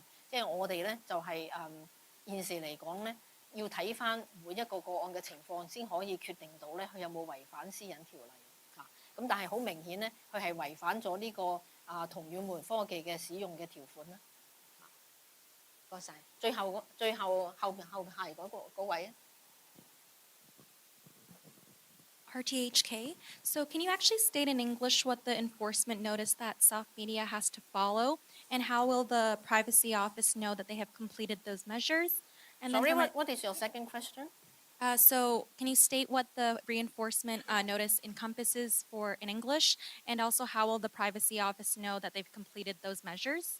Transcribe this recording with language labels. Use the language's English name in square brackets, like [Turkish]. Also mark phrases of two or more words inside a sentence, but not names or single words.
[Cantonese] 即係我哋咧就係現時嚟講咧，要睇翻每一個個案嘅情況先可以決定到咧佢有冇違反私隱條例嚇。咁但係好明顯咧，佢係違反咗呢個同軟媒科技嘅使用嘅條款啦。唔該晒。最後後排嗰位啊。 [English] RTHK. So can you actually state in English what the enforcement notice that Soft Media has to follow, and how will the Privacy Office know that they have completed those measures? And Sorry, then what is your second question? So can you state what the reinforcement notice encompasses for in English, and also how will the Privacy Office know that they've completed those measures?